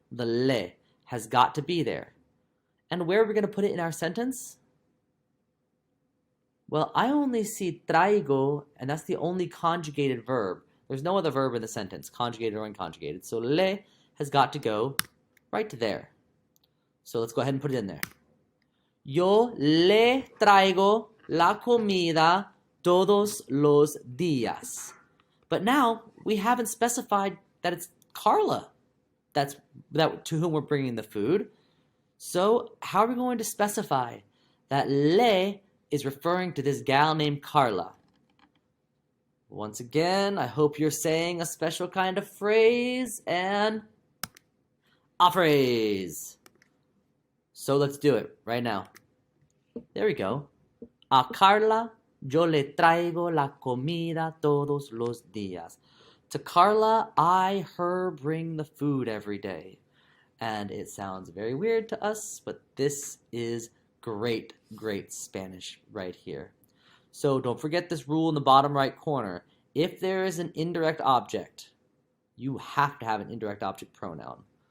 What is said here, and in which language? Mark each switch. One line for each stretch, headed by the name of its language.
English: The le has got to be there. And where are we going to put it in our sentence? Well, I only see traigo, and that's the only conjugated verb. There's no other verb in the sentence, conjugated or unconjugated. So le has got to go right there. So let's go ahead and put it in there.
Spanish: Yo le traigo la comida todos los días.
English: But now we haven't specified that it's Carla to whom we're bringing the food. So how are we going to specify that le is referring to this gal named Carla? Once again, I hope you're saying a special kind of phrase and a phrase. So let's do it right now. There we go.
Spanish: A Carla yo le traigo la comida todos los días.
English: To Carla, I, her, bring the food every day. And it sounds very weird to us, but this is great, great Spanish right here. So don't forget this rule in the bottom right corner. If there is an indirect object, you have to have an indirect object pronoun.